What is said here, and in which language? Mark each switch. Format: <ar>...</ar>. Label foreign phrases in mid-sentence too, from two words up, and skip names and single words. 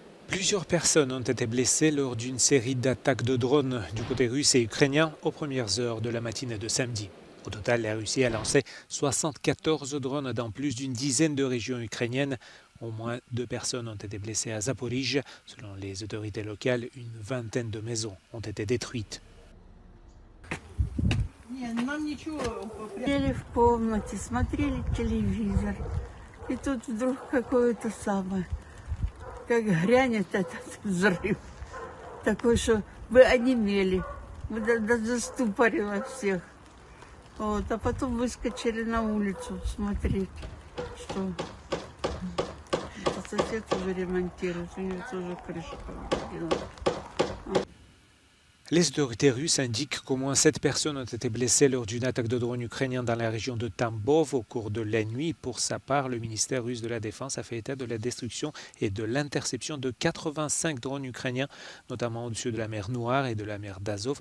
<fr>Plusieurs personnes ont été blessées lors d'une série d'attaques de drones du côté russe et ukrainien aux premières heures de la matinée de samedi. Au total, la Russie a lancé 74 drones dans plus d'une dizaine de régions ukrainiennes. Au moins 2 personnes ont été blessées à Zaporijjia. Selon les autorités locales, une vingtaine de maisons ont été détruites.</fr> <ru>Сидели в комнате, смотрели телевизор, и тут вдруг какое-то самое, как грянет этот взрыв, такой, что вы онемели, заступорило всех. Вот, а потом выскочили на улицу смотреть, что сосед уже ремонтирует, у него тоже крыша повредила.</ru> <fr>Les autorités russes indiquent qu'au moins 7 personnes ont été blessées lors d'une attaque de drone ukrainien dans la région de Tambov au cours de la nuit. Pour sa part, le ministère russe de la Défense a fait état de la destruction et de l'interception de 85 drones ukrainiens, notamment au-dessus de la mer Noire et de la mer d'Azov.</fr>